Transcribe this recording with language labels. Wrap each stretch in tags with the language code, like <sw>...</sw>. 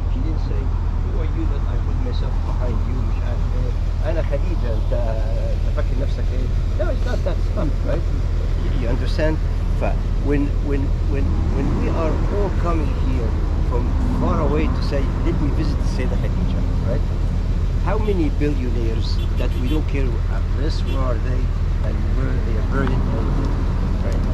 <en>She didn't say, who are you that I put myself behind you,</en> <ar>مش عارف ايه. أنا خديجة أنت تفكر نفسك ايه.</ar> <en>No, it's not that stuff, right? You understand? When we are all coming here from far away to say, let me visit Sayyidah Khadija, right? How many billionaires that we don't care this, where are they, and where they are buried, right?</en>